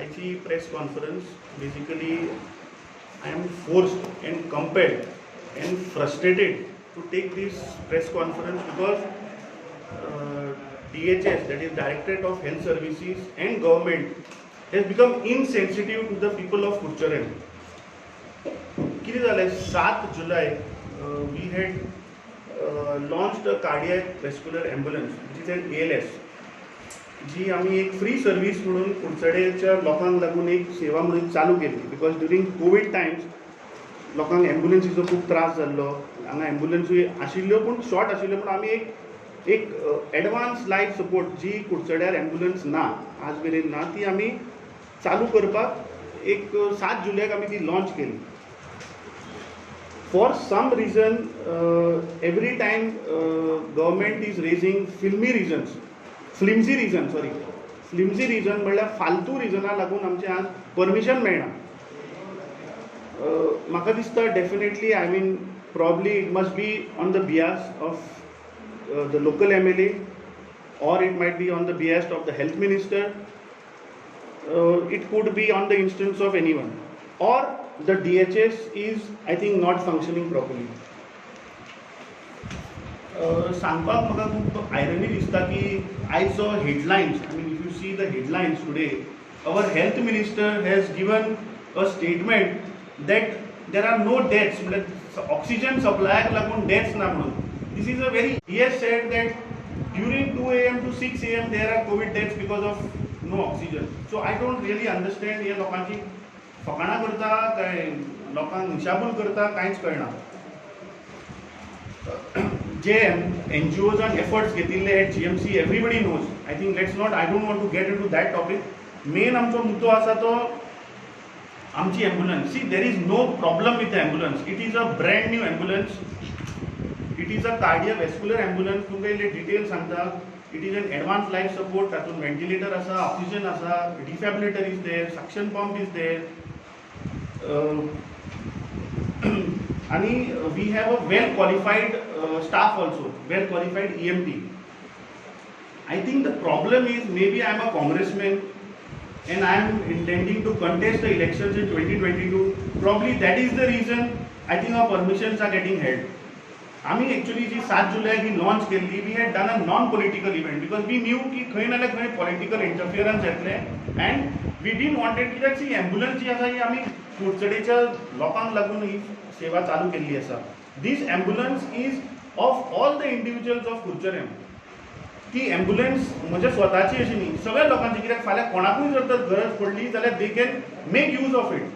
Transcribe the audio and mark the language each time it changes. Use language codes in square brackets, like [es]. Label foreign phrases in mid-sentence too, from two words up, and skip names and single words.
[kok] सकाळची प्रेस कॉन्फरन्स. [en] बेसिकली I am forced and compelled and frustrated to take this press conference because DHS, that is Directorate of Health Services, and government has become insensitive to the people of Kurcharem. [mr] किती झालंय [en] 7 जुलै we had launched a cardiac vascular ambulance which is an ALS, [kok] जी आम्ही एक फ्री सर्व्हिस म्हणून कुडचडेच्या लोकांक लागून एक सेवा म्हणून चालू केली. बिकॉज [en] during Covid times [kok] लोकांक एम्बुलन्सीचो खूब त्रास जाल्लो, हांगा एम्बुलन्सूय आशिल्ल्यो पूण शॉर्ट आशिल्ल्यो, पूण आमी एक [en] advance life support [kok] जी कुडचड्यार एम्बुलन्स ना आज मेरेन ना, ती आमी चालू करपाक एक 7 जुलैक आमी ती लॉन्च केली. [en] for some reason every time government is raising flimsy reason [kok] म्हणल्यार फालतू रिजनाक लागून आमचें आज परमिशन मेळना. म्हाका दिसता [en] definitely I mean probably it must be on the behalf of the local MLA, or it might be on the behest of the health minister. It could be on the instance of anyone, or the DHS is, I think, not functioning properly. [kok] सांगपाक म्हाका खूब आयरनी दिसता की आयज जो हेडलायन्स, [en] I mean if you see the headlines today, our health minister has given a statement that there are no deaths, [kok] म्हणजे ऑक्सिजन सप्लायाक लागून डेथ्स ना म्हणून. [en] This is a very, he has said that during 2 AM to 6 AM there are Covid deaths because of no oxygen. So I don't really understand, [kok] हे लोकांची फकाणां करता काय लोकांक हिशाबूल करता कांयच कळना. जे NGOजान एफर्ट्स घेतिल्ले एट GMC [en] everybody knows. I think let's not, I don't want to get into that topic. [kok] मेन आमचो मुद्दो आसा तो आमची एम्बुलन्स. [en] See, there is no problem with the ambulance. It is a brand new ambulance. It is a cardiovascular ambulance. [kok] तुमकां इल्ले डिटेल सांगता. [en] It is an advance life support. [kok] तातूंत व्हेंटिलेटर आसा, ऑक्सिजन आसा, डिफॅब्युलेटर [en] is there, suction pump is there, आणि we have a well qualified staff also, well qualified EMT. I think the problem is, maybe I am a congressman and I am intending to contest the elections in 2022. Probably that is the reason I think our permissions are getting held. [kok] आम्ही actually जी 7 जुलै ही लॉन्च केली, [en] we had done a non-political event because we knew की [kok] खंय ना खंय [en] political interference येतले, and we didn't wanted की [kok] ती एम्बुलन्स जी आसा ही आमी कुडचडेच्या लोकांक लागून ही सेवा चालू केल्ली आसा. [en] This ambulance is of all the individuals of Kurcharem. [kok] ती एम्बुलन्स म्हणजे स्वताची अशी न्ही, सगळ्या लोकांची. कित्याक फाल्यां कोणाकूय जर तर गरज पडली जाल्यार [en] they can make use of it.